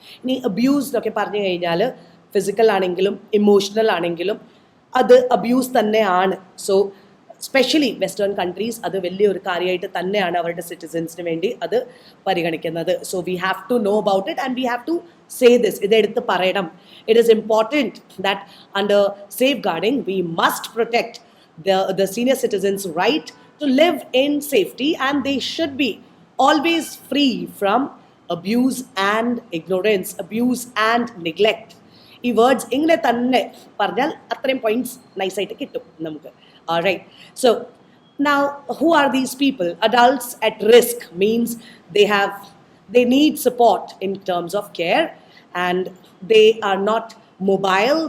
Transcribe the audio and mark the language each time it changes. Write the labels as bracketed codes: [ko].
[ml] ഇനി അബ്യൂസ് എന്നൊക്കെ പറഞ്ഞു കഴിഞ്ഞാൽ ഫിസിക്കൽ ആണെങ്കിലും ഇമോഷണൽ ആണെങ്കിലും അത് അബ്യൂസ് തന്നെയാണ്. സോ സ്പെഷ്യലി വെസ്റ്റേൺ കൺട്രീസ് അത് വലിയൊരു കാര്യമായിട്ട് തന്നെയാണ് അവരുടെ സിറ്റിസൻസിന് വേണ്ടി അത് പരിഗണിക്കുന്നത്. [en] So we have to know about it and we have to say this. [ml] ഇതെടുത്ത് പറയണം. [en] It is important that under safeguarding we must protect the senior citizens' right to live in safety, and they should be always free from abuse and ignorance, abuse and neglect. [ml] ഈ words ഇങ്ങനെ തന്നെ പറഞ്ഞാൽ അത്രയും points നൈസായിട്ട് കിട്ടും നമുക്ക്. [en] Alright, so now who are these people? Adults at risk means they need support in terms of care, and they are not mobile.